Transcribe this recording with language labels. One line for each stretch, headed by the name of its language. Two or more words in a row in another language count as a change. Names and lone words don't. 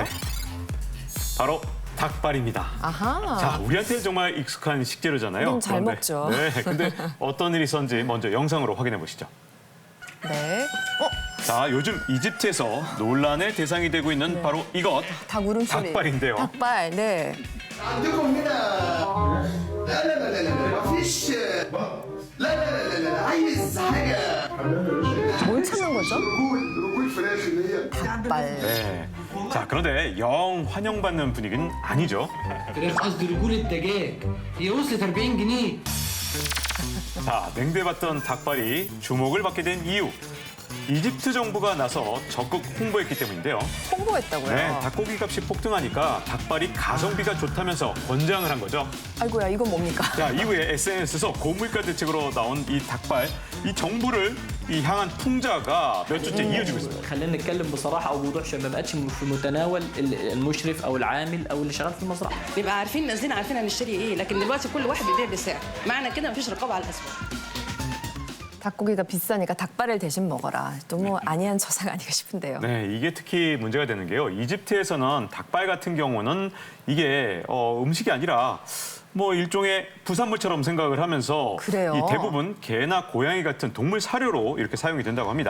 Korean: 네, 바로 닭발입니다. 아하. 자, 우리한테 정말 익숙한 식재료잖아요. 우린 잘 먹죠. 네, 근데 어떤 일이 있었는지 먼저 영상으로 확인해 보시죠. 네. 자, 요즘 이집트에서 논란의 대상이 되고 있는 바로 이것, 닭 울음소리. 닭발인데요. 닭발, 네.
Arabic: عندكم هنا لا لا لا لا لا ما فيش لا لا لا لا لا عايز حاجه
Korean: 뭘 찾는 거죠?
Arabic: رجول فراخ اللي هي
Korean: 닭발. 네. 자, 그런데 영 환영받는 분위기는 아니죠.
Arabic: فراخ قصدي رجول الدجاج هي وصلت 40 جنيه.
Korean: 자, 냉대받던 닭발이 주목을 받게 된 이유. 이집트 정부가 나서 적극 홍보했기 때문인데요. 홍보했다고요? 네, 닭고기 값이 폭등하니까 닭발이 가성비가 좋다면서 권장을 한 거죠. 아이고야, 이건 뭡니까? 자, 이후에 SNS에서 고물가 대책으로 나온 이 닭발, 이 정부를 향한 풍자가 몇 주째 이어지고 있습니다.
Arabic: خلينا نتكلم بصراحه او بوضوح عشان ما بقتش في متناول المشرف او العامل او اللي شغال في المزرعه. نبقى عارفين نازلين عارفين هنشتري ايه لكن دلوقتي كل واحد بيبيع بسعر معنى كده مفيش رقابه على الاسواق.
Korean: 닭고기가 비싸니까 닭발을 대신 먹어라. 너무 아니한 처사가 아닌가 싶은데요. 네, 이게 특히 문제가 되는 게요. 이집트에서는 닭발 같은 경우는 이게 음식이 아니라 뭐 일종의 부산물처럼 생각을 하면서 그래요? 이 대부분 개나 고양이 같은 동물 사료로 이렇게 사용이 된다고 합니다.